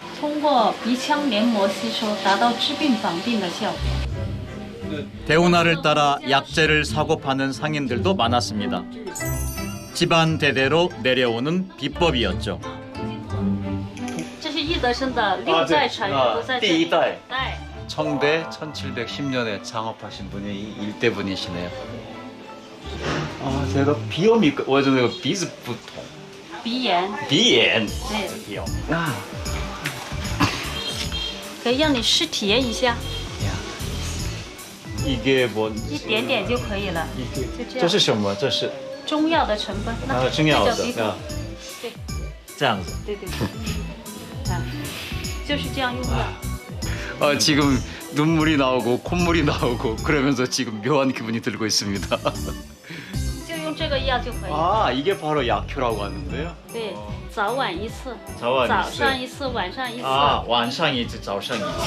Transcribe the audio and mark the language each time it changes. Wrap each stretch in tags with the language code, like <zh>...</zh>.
<zh>通过鼻腔黏膜吸收，达到治病防病的效果。</zh> <ko>대운하를 따라 약재를 사고 파는 상인들도 많았습니다. 집안 대대로 내려오는 비법이었죠.</ko> <zh>这是易德生的六代传人都在这里。第一代代</zh> <ko>청대 1710년에 창업하신 분이 일대 분이시네요. 아, 제가 비염이</ko> <zh>我这个鼻子不通鼻炎，鼻炎对，鼻炎啊可以让你试体验一下，</zh> <ko>이게 뭐</ko> <zh>一点点就可以了，就这样。这是什么？这是中药的成分，那中药的这叫鼻孔，对这样子。对对对，啊，就是这样用的。</zh> <ko>지금 눈물이 나오고 콧물이 나오고 그러면서 지금 묘한 기분이 들고 있습니다.</ko> <zh>就用这个药就可以。</zh> <ko>아, 이게 바로 약효라고 하는데요.</ko> <zh>对，早晚一次，早晚一次早上一次，晚上一次。 아, 晚上一次, 早上一次.</zh>